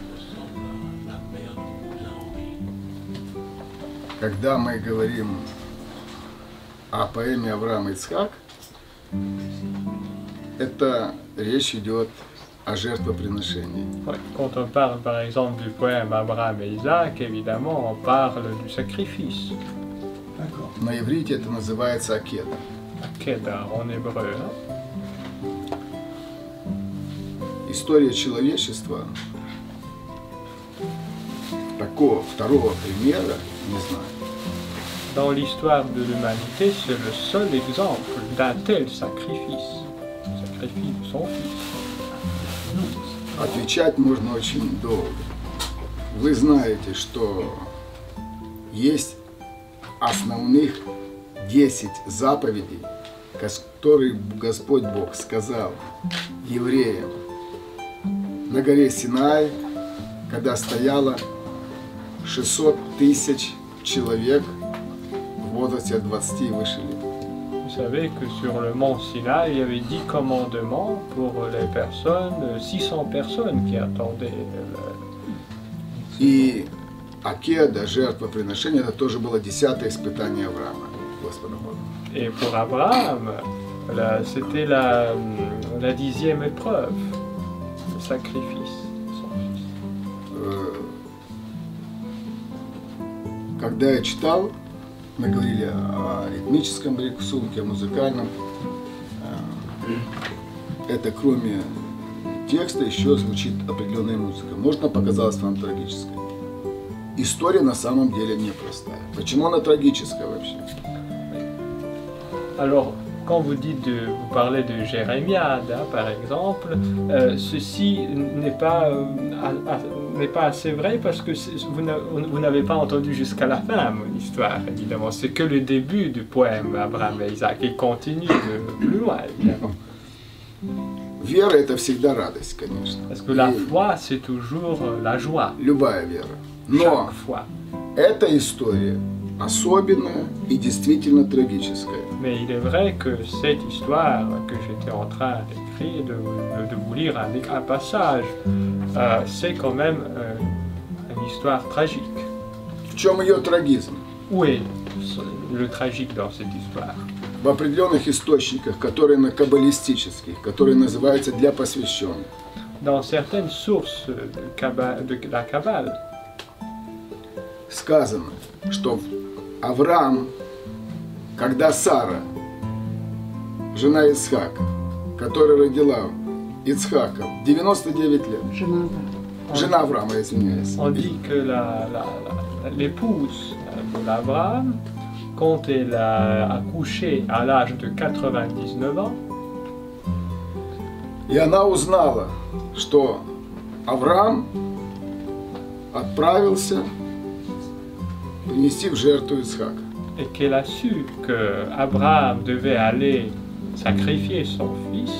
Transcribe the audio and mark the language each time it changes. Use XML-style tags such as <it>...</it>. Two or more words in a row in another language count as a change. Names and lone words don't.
<ru>Когда мы говорим о поэме Авраам и Ицхак, это речь идет о жертвоприношении.</ru> <fr>Quand on parle par exemple du poème Abraham et Isaac, évidemment on parle du sacrifice.</fr> <ru>На иврите это называется акеда.</ru> <fr>Акеда en hébreu.</fr> <ru>История человечества такого второго примера не знаю.</ru> <fr>Dans l'histoire de l'humanité, c'est le seul exemple d'un tel sacrifice, le sacrifice de son fils.</fr> <ru>Отвечать можно очень долго. Вы знаете, что есть основных 10 заповедей, которые Господь Бог сказал евреям на горе Синай, когда стояло 600 тысяч человек в возрасте от 20 и выше лет.</ru> <fr>Vous savez que sur le mont Sinaï, il y avait 10 commandements pour les personnes, 600 personnes qui attendaient.</fr> <ru>И акеда, жертвоприношение, это тоже было 10-е испытание Авраама, Господа Бога.</ru> <fr>Et pour Abraham, c'était la 10e épreuve, le sacrifice de son fils.</fr> <ru>Когда я читал, мы говорили о ритмическом рисунке, о музыкальном. Это кроме текста еще звучит определенная музыка. Может, она показалась вам трагической. История на самом деле непростая. Почему она трагическая вообще?</ru> <fr>Alors, quand vous parlez de Jérémie, par exemple, ceci n'est pas n'est pas assez vrai parce que vous n'avez pas entendu jusqu'à la fin mon histoire, évidemment. C'est que le début du poème Abraham et Isaac. Il continue de plus loin, évidemment.</fr> <ru>Вера – это всегда радость, конечно.</ru> <fr>Parce que la foi, c'est toujours la joie.</fr> <ru>Любая вера. Но</ru> <fr>Chaque fois.</fr> <ru>эта история особенная и действительно трагическая.</ru> <fr>Mais il est vrai que cette histoire que j'étais en train d'écrire, de vous lire un passage, c'est quand même une histoire tragique.</fr> <ru>В чем ее трагизм?</ru> <fr>Où est le tragique dans cette histoire?</fr> <ru>В определенных источниках, которые каббалистических, которые называются для посвященных.</ru> <fr>Dans certaines sources de la Kabbale,</fr> <ru>Сказано, что Авраам, когда Сара, жена Исхака, которая родила Ицхака, 99 лет. Жена Авраама, извиняюсь.</ru> <fr>on dit que l'épouse de l'Abraham, quand elle a accouché à l'âge de 99 ans,</fr> <ru>И она узнала, что Авраам отправился принести в жертву Исхака.</ru> <fr>et qu'elle a su que Abraham devait aller sacrifier son fils,</fr>